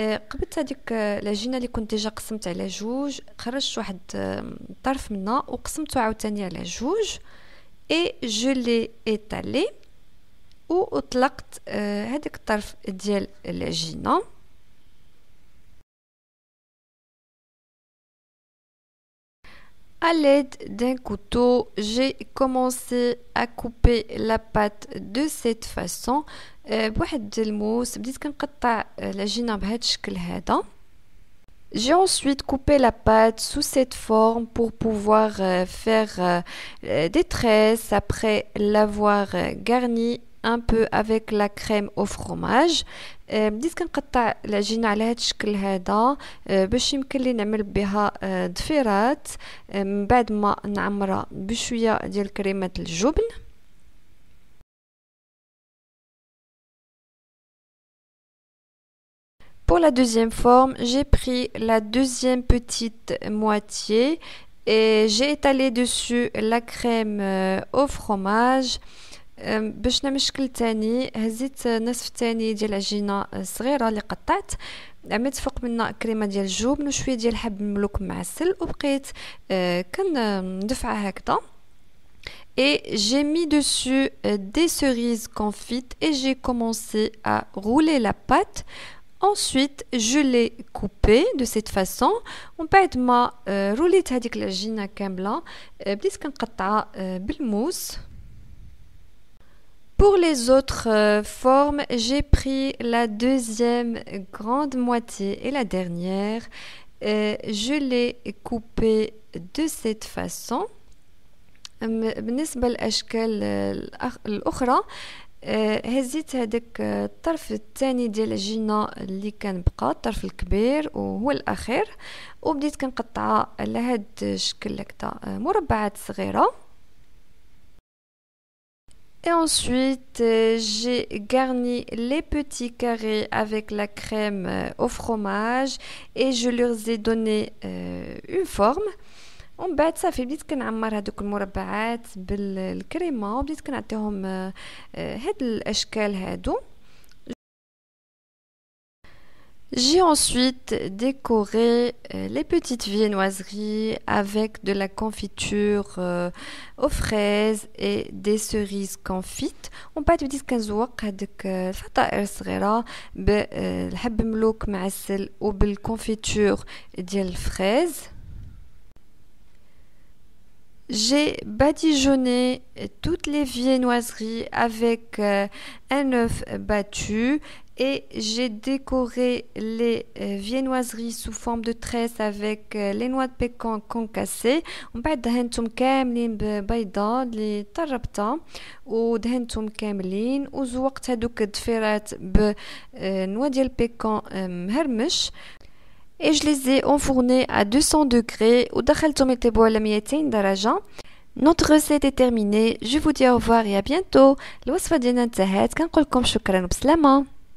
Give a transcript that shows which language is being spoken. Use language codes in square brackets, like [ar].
[ar] قبلت هذيك العجينه اللي كنت ديجا قسمت على جوج، خرجت واحد طرف منها وقسمته عاوتاني على جوج [fr] et je l'ai étalé [ar] وأطلقت هذاك الطرف ديال العجينه. [fr] À l'aide d'un couteau, j'ai commencé à couper la pâte de cette façon. [ar] بواحد الموس بديت كنقطع العجينة بهذا الشكل هذا. [fr] J'ai ensuite coupé la pâte sous cette forme pour pouvoir faire des tresses après l'avoir garnie un peu avec la crème au fromage. [ar] بديت كنقطع العجينه على هذا الشكل هذا باش يمكن لي نعمل بها ضفيرات من بعد ما نعمرها بشويه ديال كريمه الجبن. [fr] Pour la deuxième forme, j'ai pris la deuxième petite moitié et j'ai étalé dessus la crème au fromage. [ar] باش نعمل شكل تاني هزيت نصف تاني ديال العجينه صغيره اللي قطعت، عملت فوق منها كريمه ديال الجبن وشويه ديال حب الملوك معسل وبقيت كندفعها هكذا. [fr] Et j'ai mis dessus des cerises confites et j'ai commencé à rouler la pâte. Ensuite, je l'ai coupé de cette façon. [ar] ومن بعد ما روليت هذيك العجينه كامله بديت كنقطعها بالموس. [fr] Pour les autres formes, j'ai pris la deuxième grande moitié et la dernière. Je l'ai coupée de cette façon. [ar] بالنسبة للأشكال الأخرى هزيت هذاك الطرف الثاني ديال العجينة اللي كان بقى الطرف الكبير وهو الأخير وبديت كنقطعها على هاد الشكل هكذا مربعات صغيرة. [fr] Et ensuite, j'ai garni les petits carrés avec la crème au fromage et je leur ai donné une forme. [ar] ومن بعد صافي بديت كنعمر هذوك المربعات بالكريمه وبديت كنعطيهم هاد الاشكال هادو. [fr] J'ai ensuite décoré les petites viennoiseries avec de la confiture aux fraises et des cerises confites. [ar] ومن بعد بديت كنزوق هذيك الفطائر الصغيرة بالحب ملوك معسل وبالكونفيتور ديال الفريز. [fr] J'ai badigeonné toutes les viennoiseries avec un œuf battu et j'ai décoré les viennoiseries sous forme de tresse avec les noix de pécan concassées. [ar] ومن بعد دهنتهم كاملين ببيضة اللي طربتها ودهنتهم كاملين وزوقت هذوك الضفيرات بنوى ديال البيكون مهرمش. [fr] Et je les ai enfournés à 200 degrés [ar] ودخلتهم يطيبوا على 200 درجة. [fr] Notre recette est terminée. Je vous dis au revoir et à bientôt. [ar] الوصفة ديالنا انتهت. كنقول لكم شكرا وبسلامة.